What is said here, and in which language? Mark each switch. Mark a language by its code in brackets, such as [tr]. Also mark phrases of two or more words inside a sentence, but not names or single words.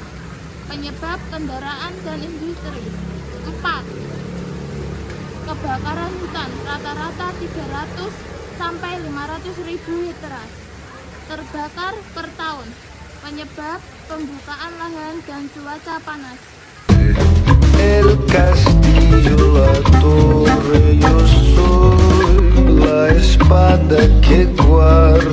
[id] Penyebab kendaraan dan industri. 4. Kebakaran hutan rata-rata 300 sampai 500 ribu hektar terbakar per tahun. Penyebab pembukaan lahan dan cuaca panas. [es] El castillo, la torre, yo soy la espada que guarda.